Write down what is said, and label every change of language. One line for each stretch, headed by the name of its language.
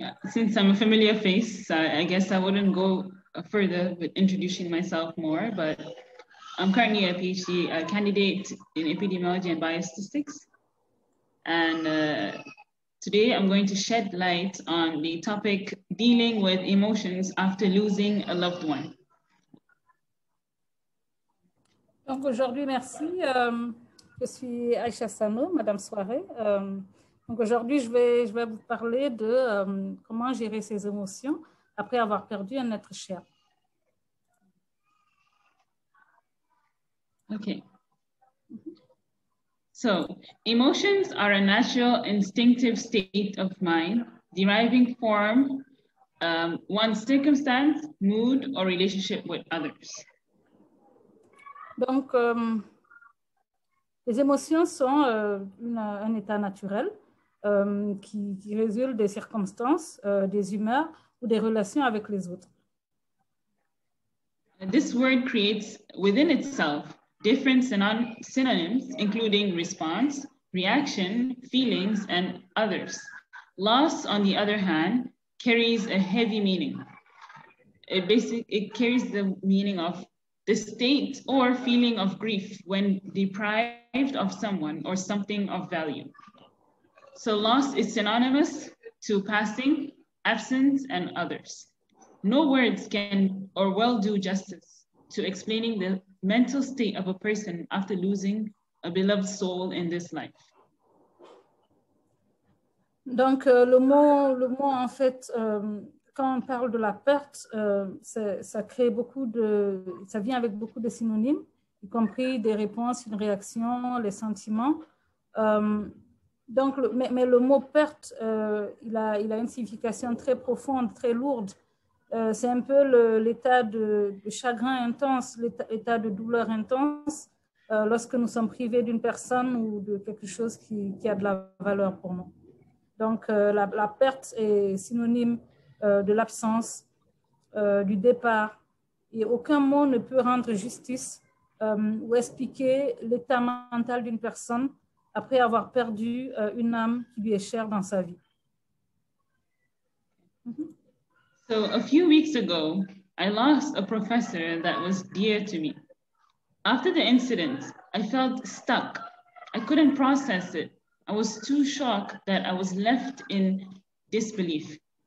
English: Since I'm a familiar face, I guess I wouldn't go further with introducing myself more, but I'm currently a PhD candidate in epidemiology and biostatistics. And today I'm going to shed light on the topic dealing with emotions after losing a loved one.
French: Donc aujourd'hui, merci. Je suis Aïcha Sano, Madame Soare. Donc aujourd'hui, je vais vous parler de comment gérer ses émotions après avoir perdu un être cher.
English: Okay. So, emotions are a natural, instinctive state of mind deriving from one's circumstance, mood, or relationship with others.
French: Donc, les émotions sont un état naturel qui résulte des circonstances, des humeurs ou des relations avec les autres.
English: This word creates within itself different synonyms, including response, reaction, feelings, and others. Loss, on the other hand, carries a heavy meaning. It carries the meaning of the state or feeling of grief when deprived of someone or something of value. So loss is synonymous to passing, absence, and others. No words can or will do justice to explaining the mental state of a person after losing a beloved soul in this life.
French: Donc, le mot en fait, quand on parle de la perte, ça crée ça vient avec beaucoup de synonymes, y compris des réponses, une réaction, les sentiments. Donc, mais le mot perte, il a une signification très profonde, très lourde. c'est un peu l'état de chagrin intense, l'état de douleur intense lorsque nous sommes privés d'une personne ou de quelque chose qui a de la valeur pour nous. Donc, la perte est synonyme de l'absence, du départ, et aucun mot ne peut rendre justice ou expliquer l'état mental d'une personne après avoir perdu une âme qui lui est chère dans sa vie.
English: So a few weeks ago, I lost a professor that was dear to me. After the incident, I felt stuck. I couldn't process it. I was too shocked that I was left in disbelief.